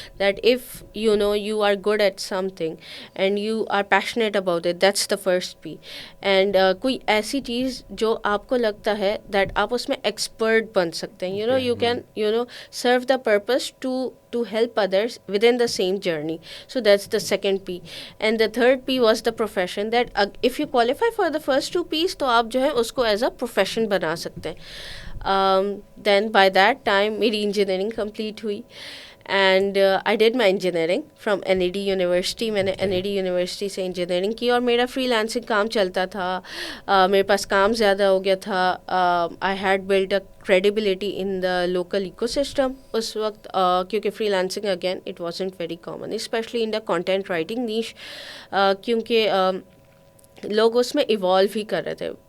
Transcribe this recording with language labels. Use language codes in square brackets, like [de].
[en] That if you are good at something and you are passionate about it, that's the first P. [ur] And کوئی ایسی چیز جو آپ کو لگتا ہے دیٹ آپ اس میں ایکسپرٹ بن سکتے ہیں, [en] You can serve the purpose to help others within the same journey. So that's the second P. And the third P was the profession, that if you qualify for the first 2 P's [ur] تو آپ جو ہے اس کو [en] as a profession [ur] بنا سکتے ہیں. [en] Then by that time میری engineering complete ہوئی, and I did my engineering from NAD university. [ur] میں نے NAD یونیورسٹی سے انجینئرنگ کی, اور میرا فری لانسنگ کام چلتا تھا, میرے پاس کام زیادہ ہو گیا تھا. [en] I had build a credibility in the local ecosystem [ur] اس وقت, [en] کیونکہ freelancing again it wasn't very common, especially in the content writing niche, [ur] کیونکہ لوگ اس میں ایوالو ہی کر رہے تھے.